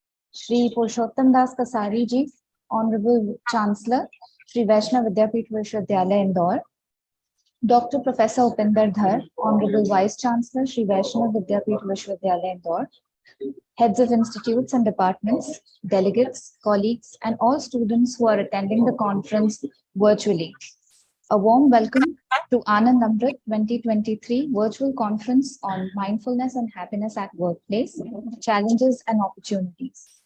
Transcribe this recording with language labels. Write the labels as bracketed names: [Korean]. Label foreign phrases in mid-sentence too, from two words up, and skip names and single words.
[English] Shri Purushottam Das Kasari Ji, Honorable Chancellor, Shri Vaishnav Vidyapeeth Vishwavidyalaya Indore, Dr. Professor Upinder Dhar, Honorable Vice Chancellor, Shri Vaishnav Vidyapeeth Vishwavidyalaya Indore, heads of institutes and departments, delegates, colleagues, and all students who are attending the conference virtually. A warm welcome to Anand Amrit 2023 virtual conference on mindfulness and happiness at workplace, challenges and opportunities.